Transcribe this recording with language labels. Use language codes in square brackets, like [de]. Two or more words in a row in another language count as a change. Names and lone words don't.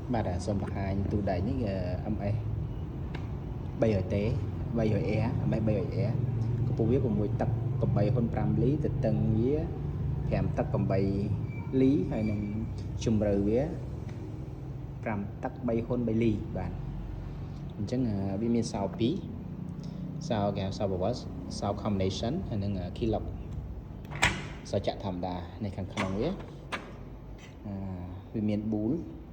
[km] បាទសូមបង្ហាញទូដៃនេះ MS 300T 300E MS 300E កម្ពស់វា6 ទឹក 8 ហ៊ុន 5 លី ទទឹងវា5 ទឹក 8 លី ហើយនឹងជម្រៅវា5 ទឹក 3 ហ៊ុន 3 លី បាទអញ្ចឹងវាមានសោ2សោគេហៅសោ power សោ combination ហើយនឹង keylock សោចាក់ធម្មតានៅខាងក្នុងវាមានប៊ូល